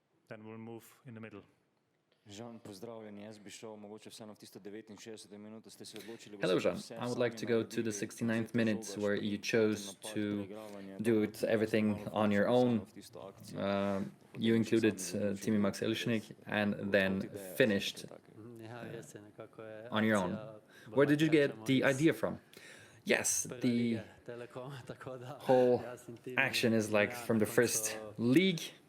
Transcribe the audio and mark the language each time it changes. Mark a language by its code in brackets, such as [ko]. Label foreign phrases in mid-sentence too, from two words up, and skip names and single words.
[en] then we'll move in the middle. [sl] Žan, pozdravljeni. Jaz bi šel mogoče vseeno v tisto 69. minuto, ste se odločili. [en] Hello, Žan. I would like to go to the 69th minute where you chose to do everything on your own. You included Timi Makselišnik and then finished on your own. Where did you get the idea from? Yes, the whole action is like from the first league.